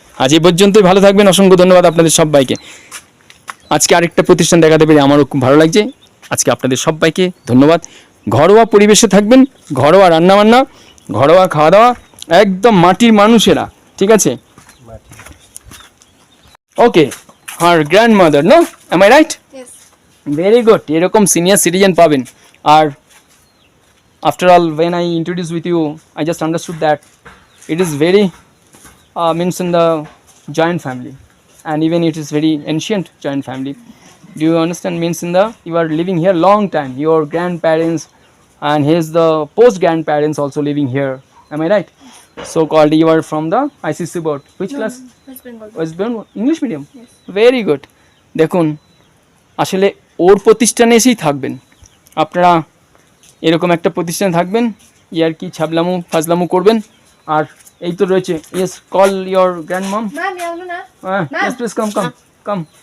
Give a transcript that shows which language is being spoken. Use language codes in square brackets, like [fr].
[bn] আজ এই পর্যন্তই, ভালো থাকবেন। অসংখ্য ধন্যবাদ আপনাদের সবাইকে। আজকে আরেকটা প্রতিষ্ঠান দেখাতে পেরে আমারও খুব ভালো লাগছে। আজকে আপনাদের সবাইকে ধন্যবাদ। ঘরোয়া পরিবেশে থাকবেন, ঘরোয়া রান্নাবান্না, ঘরোয়া খাওয়া দাওয়া, একদম মাটির মানুষেরা, ঠিক আছে? [en] Okay, আর grand mother, no, am I right? Very good. [bn] এরকম সিনিয়র সিটিজেন পাবেন। [en] আর after all, when I introduced with you, I just understood that it is very means in the joint family, and even it is very ancient joint family. Do you understand? Means in the, you are living here long time, your grandparents and his the post grandparents also living here, am I right? So called, you are from the ICC board, which class? West Bengal English medium. Yes. Very good. [bn] দেখুন, আসলে ওর প্রতিষ্ঠানে এসেই থাকবেন আপনারা, এরকম একটা প্রতিষ্ঠানে থাকবেন, ইয়ার কি ছাবলামু ফাজলামু করবেন। আর এই তো রয়েছে, [en] Yes, call your grand mom. Yes please come come come.